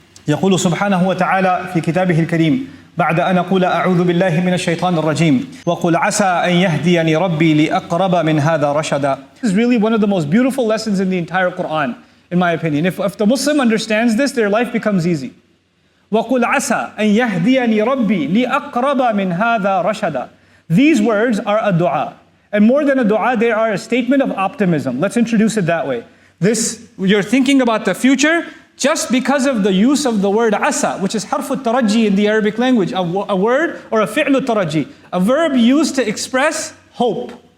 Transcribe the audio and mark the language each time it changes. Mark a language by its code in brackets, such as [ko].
[ar] يقول سبحانه وتعالى في كتابه الكريم بعد أن أقول أعوذ بالله من الشيطان الرجيم وقل عسى أن يهديني ربي لأقرب من هذا رشدا. [en] This is really one of the most beautiful lessons in the entire Quran, in my opinion. If the Muslim understands this, their life becomes easy. [ar] وقل عسى أن يهديني ربي لأقرب من هذا رشدا. [en] These words are a dua. And more than a dua, they are a statement of optimism. Let's introduce it that way. You're thinking about the future just because of the use of the word asa, which is harf al-taraji in the Arabic language, a word or a fi'l al-taraji, a verb used to express hope.